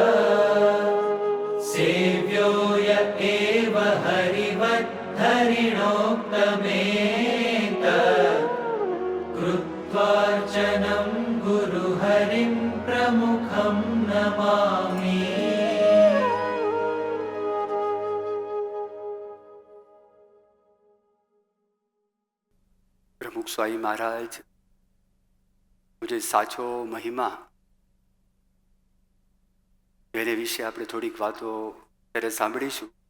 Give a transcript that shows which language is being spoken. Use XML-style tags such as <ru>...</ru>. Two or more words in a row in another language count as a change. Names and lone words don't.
<sa>सेव्यो य एव हरिवद्धरिणोक्तमेत कृत्वार्चनं गुरुहरिं प्रमुखं नमामि.</sa> <gu>પ્રમુખ સ્વામી મહારાજ જે સાચો મહિમા, એને વિશે આપણે થોડીક વાતો ત્યારે સાંભળીશું.</gu>